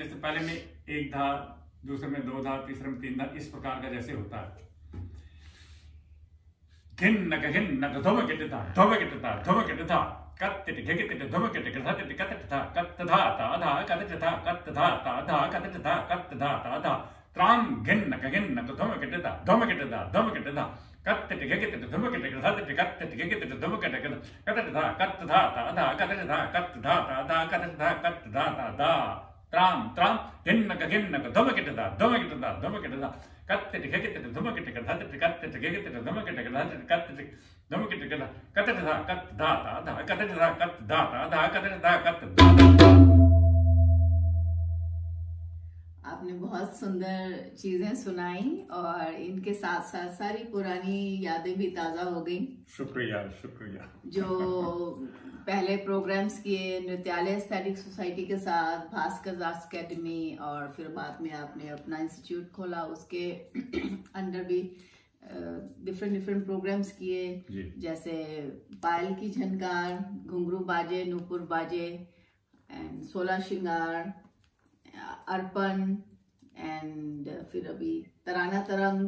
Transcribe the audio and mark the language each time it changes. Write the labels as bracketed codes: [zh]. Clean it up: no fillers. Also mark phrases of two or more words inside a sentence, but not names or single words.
[hi] जैसे पहले में एक धा, दूसरे में दो धा, तीसरे में तीन धा, इस प्रकार का जैसे होता है। घिन्न घिन्न धोम किटता धोम किटता धोम किटता कत्तिट घिकिट धोम किट कथतिट कतटा कत धा ता धा कत धा कत धा ता धा कत धा कत धा ता धा त्राम घिन्न धोम किटता धोम किटता धोम किटता कत्तिट घिकिट धोम किट कथतिट कत्तिट घिकिट धोम किट कत धा कत धा ता धा कत धा कत धा ता धा कत धा कत धा ता धा त्राम त्राम घिन्न धोम किटता धोम किटता धोम किटता कत्तिट घिकिट धोम किट कथतिट कत्तिट घिकिट धोम किट कथतिट कत्तिट धोम किट कत धा कत धा ता धा कत धा कत धा ता धा कत धा कत धा। आपने बहुत सुंदर चीजें सुनाई और इनके साथ साथ सारी पुरानी यादें भी ताजा हो गई। शुक्रिया शुक्रिया। जो पहले प्रोग्राम्स किए नृत्यालय एस्थेटिक सोसाइटी के साथ, भास्कर दास अकेडमी, और फिर बाद में आपने अपना इंस्टीट्यूट खोला, उसके अंडर भी [en] different programs [hi] किए, जैसे पायल की झनकार, घुंघरू बाजे, नूपुर बाजे, एंड 16 श्रृंगार, अर्पण, एंड फिर अभी तराना तरंग।